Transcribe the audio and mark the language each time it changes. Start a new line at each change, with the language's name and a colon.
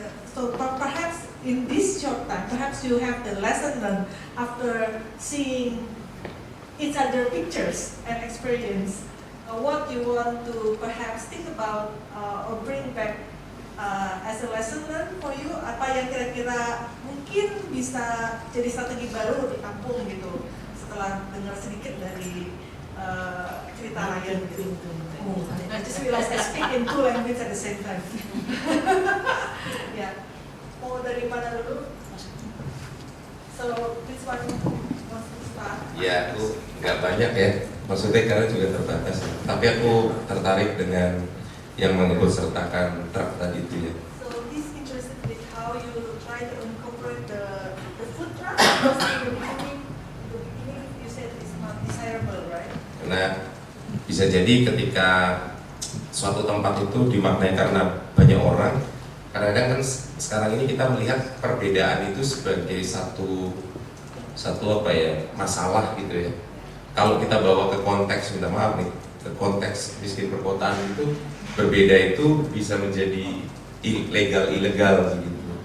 English: So perhaps in this short time, perhaps you have the lesson learned after seeing each other pictures and experience. What you want to perhaps think about or bring back as a lesson learned for you?
Indonesian: Apa yang kira-kira mungkin bisa jadi strategi baru di kampung gitu setelah dengar sedikit dari cerita Ryan gitu.
English: I just realized I speak in two languages at the same time.
Indonesian: Ya, mau dari mana dulu?
English: So which one wants to start?
Indonesian: Ya, aku nggak banyak ya, maksudnya karena juga terbatas. Tapi aku tertarik dengan yang mengikut sertakan truk tadi itu ya.
English: So he's interested with how you try to incorporate the food truck, because in the beginning you said it's not desirable, right?
Indonesian: Karena bisa jadi ketika suatu tempat itu dimaknai karena banyak orang, kadang-kadang kan sekarang ini kita melihat perbedaan itu sebagai satu apa ya, masalah gitu ya. Kalau kita bawa ke konteks, minta maaf nih, ke konteks miskin perkotaan itu, berbeda itu bisa menjadi ilegal gitu.